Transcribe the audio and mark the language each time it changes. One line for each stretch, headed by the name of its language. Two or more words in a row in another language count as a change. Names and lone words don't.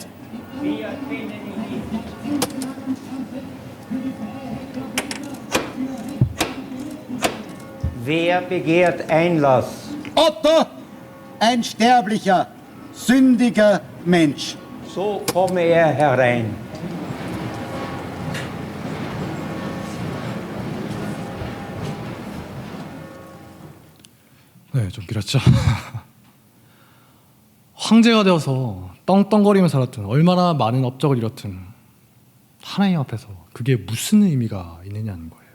German: Wir kennen ihn nicht. Wer begehrt Einlass? Otto, ein sterblicher, sündiger Mensch. So komme er herein.
Korean: 네, 좀 길었죠. 황제가 되어서 떵떵거리며 살았든 얼마나 많은 업적을 이뤘든 하나님 앞에서 그게 무슨 의미가 있느냐는 거예요.